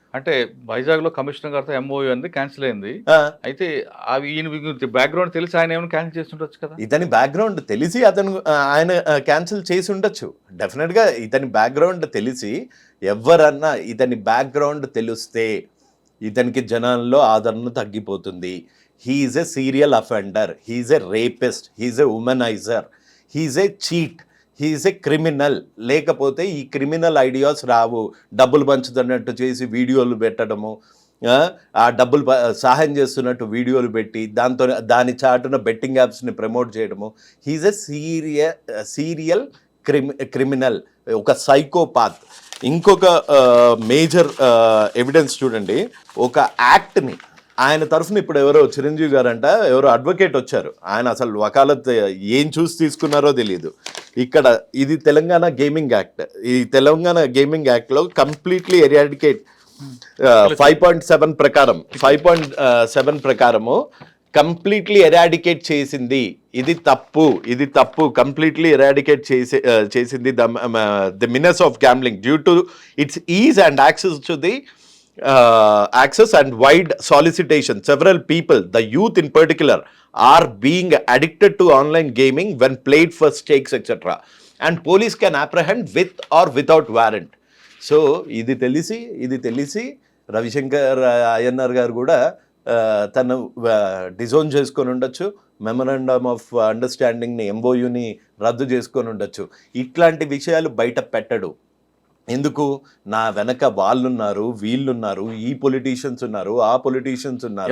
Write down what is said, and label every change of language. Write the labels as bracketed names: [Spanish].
[Telugu] అంటే వైజాగ్ లో కమిషనర్ గారితో MOU అనేది క్యాన్సిల్ అయింది. అయితే ఈయన బ్యాక్గ్రౌండ్ తెలిసి ఆయన ఏమైనా క్యాన్సిల్ చేస్తుండొచ్చు కదా. ఇతని బ్యాక్గ్రౌండ్ తెలిసి ఆయన క్యాన్సిల్ చేసి ఉండొచ్చు. డెఫినెట్ గా ఇతని బ్యాక్గ్రౌండ్ తెలిసి, ఎవరన్నా ఇతని బ్యాక్గ్రౌండ్ తెలిస్తే ఇతనికి జనాల్లో ఆదరణ తగ్గిపోతుంది. [English] He is a serial offender, he is a rapist, he is a womanizer, he is a cheat, he is a criminal. [Telugu] లేకపోతే ఈ క్రిమినల్ ఐడియాస్ రావు. డబ్బులు పంచుతున్నట్టు చేసి వీడియోలు పెట్టడము, ఆ డబ్బులు సహాయం చేస్తున్నట్టు వీడియోలు పెట్టి దాని చాటున బెట్టింగ్ యాప్స్ని ప్రమోట్ చేయడము. [English] He is a serial criminal, ఒక psychopath. [Telugu] ఇంకొక మేజర్ ఎవిడెన్స్ చూడండి. ఒక యాక్ట్ని ఆయన తరఫున ఇప్పుడు ఎవరో చిరంజీవి గారంట ఎవరో అడ్వకేట్ వచ్చారు. ఆయన అసలు వకాలత్ ఏం చూసి తీసుకున్నారో తెలియదు. ఇక్కడ ఇది తెలంగాణ గేమింగ్ యాక్ట్. ఈ తెలంగాణ గేమింగ్ యాక్ట్లో కంప్లీట్లీ ఎరాడికేట్ 5.7 ప్రకారము కంప్లీట్లీ ఎరాడికేట్ చేసింది. ఇది తప్పు [English] Completely eradicate చేసింది the menace of gambling due to its ease and access to the access and wide solicitation. Several people, the youth in particular, are being addicted to online gaming when played for stakes, etc. And police can apprehend with or without warrant. [Telugu] So ఇది తెలిసి రవిశంకర్ అయ్యన్నార్ గారు కూడా తను disown చేసుకొని ఉండొచ్చు. Memorandum of అండర్స్టాండింగ్ని MOUని రద్దు చేసుకొని ఉండొచ్చు. ఇట్లాంటి విషయాలు బయట పెట్టడు. ఎందుకు? నా వెనక వాళ్ళున్నారు, వీళ్ళున్నారు, ఈ పొలిటీషియన్స్ ఉన్నారు, ఆ పొలిటీషియన్స్ ఉన్నారు.